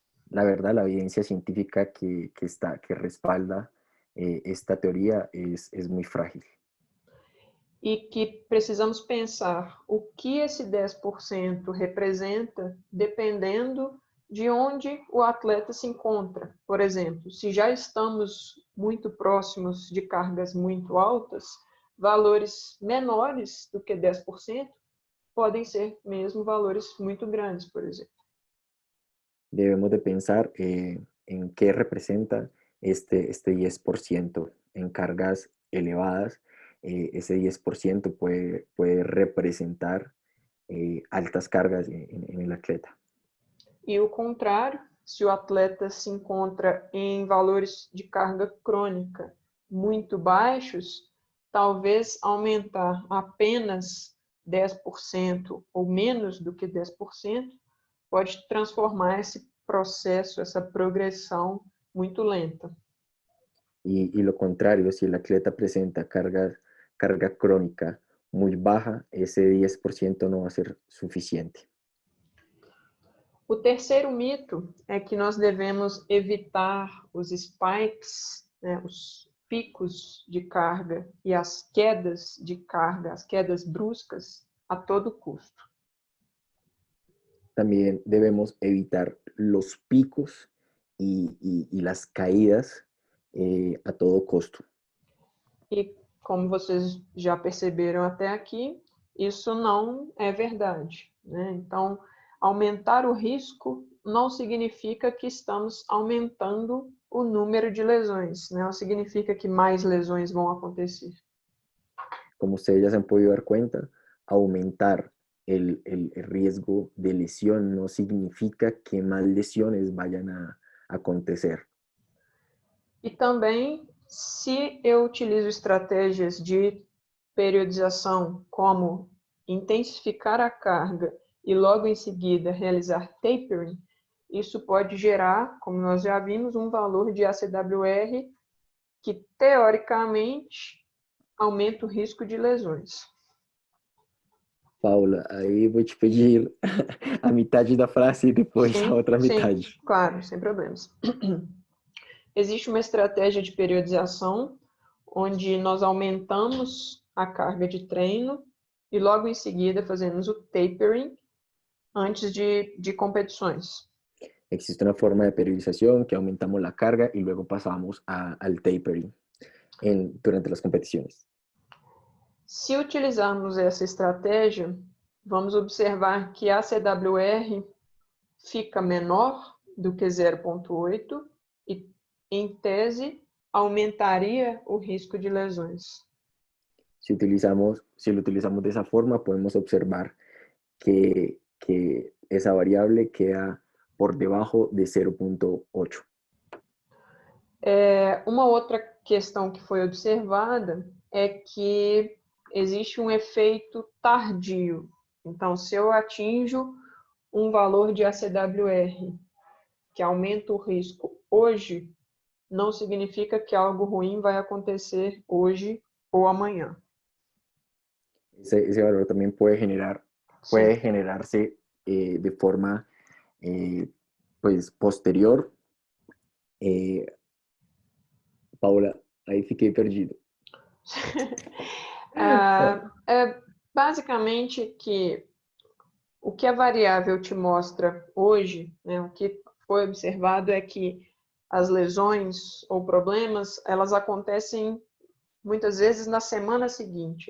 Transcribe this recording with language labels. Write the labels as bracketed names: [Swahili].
[Spanish] La verdad, la evidencia científica que respalda esta teoría es muy frágil. [Portuguese] E que precisamos pensar o que esse 10% representa dependendo de onde o atleta se encontra. Por exemplo, se já estamos muito próximos de cargas muito altas, valores menores do que 10% podem ser mesmo valores muito grandes, por exemplo. [Spanish] Debemos de pensar en qué representa este 10% en cargas elevadas. Ese 10% puede representar altas cargas en el atleta. [Portuguese] E o contrário, se o atleta se encontra em valores de carga crônica muito baixos, talvez aumentar apenas 10% ou menos do que 10% pode transformar esse processo, essa progressão muito lenta. [Spanish] Y lo contrario, si el atleta presenta carga crónica muy baja, ese 10% no va a ser suficiente. [Portuguese] O terceiro mito é que nós devemos evitar os spikes, né, os picos de carga e as quedas de carga, as quedas bruscas, a todo custo. [Spanish] También debemos evitar los picos y las caídas a todo costo. [Portuguese] E como vocês já perceberam até aqui, isso não é verdade, né? Então, aumentar o risco não significa que estamos aumentando o número de lesões, né? Não significa que mais lesões vão acontecer. [Spanish] Como ustedes ya se han podido dar cuenta, aumentar el riesgo de lesión no significa que más lesiones vayan a acontecer. [Portuguese] E também, se eu utilizo estratégias de periodização, como intensificar a carga e logo em seguida realizar tapering, isso pode gerar, como nós já vimos, um valor de ACWR que, teoricamente, aumenta o risco de lesões. Paula, aí vou te pedir a metade da frase e depois a outra metade. Sim, claro, sem problemas. Existe uma estratégia de periodização onde nós aumentamos a carga de treino e logo em seguida fazemos o tapering antes de competições. [Spanish] Existe una forma de periodización que aumentamos la carga y luego pasamos al tapering durante las competiciones. [Portuguese] Se utilizarmos essa estratégia, vamos observar que a ACWR fica menor do que 0,8 e, em tese, aumentaria o risco de lesões. [Spanish] Si lo utilizamos de esa forma, podemos observar que esa variable queda por debajo de 0,8. [Portuguese] Uma outra questão que foi observada é que existe um efeito tardio. Então, se eu atinjo um valor de ACWR que aumenta o risco hoje, não significa que algo ruim vai acontecer hoje ou amanhã. [Spanish] Ese valor también puede generarse de forma pues posterior. [Portuguese] Paula, aí fiquei perdido. Basicamente que o que a variável te mostra hoje, né, o que foi observado é que as lesões ou problemas, elas acontecem muitas vezes na semana seguinte.